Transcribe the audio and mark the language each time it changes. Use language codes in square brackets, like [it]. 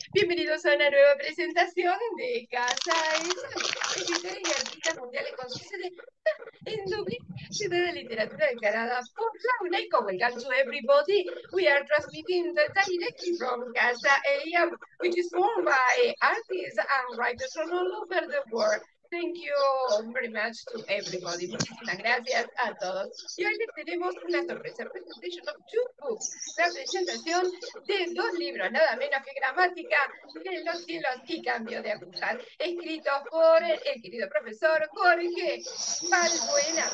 [es] Bienvenidos a una nueva presentación de Casa Esa, escritores y artistas mundiales con su sede en Dublín, ciudad de literatura declarada por la UNESCO. [en] Welcome to everybody. We are transmitting directly from Casa Ella, which is formed by artists and writers from all over the world. Thank you very much to everybody. [es] Muchísimas gracias a todos. Y hoy les tenemos una sorpresa, [en] presentation of two books, [es] la presentación de dos libros, nada menos que Gramática de los cielos y Cambio de agujas, escritos por el querido profesor Jorge Balbuena.